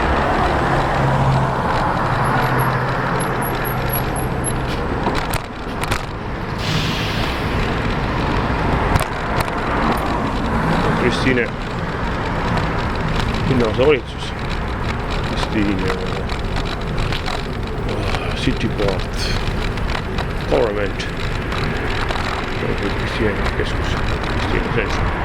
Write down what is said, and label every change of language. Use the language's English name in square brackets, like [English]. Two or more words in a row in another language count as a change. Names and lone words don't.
[Estonian] Kristiine linnavalitsus, [English] Kristiine city part government, [Estonian] Kristiine keskus, Kristiine centrum.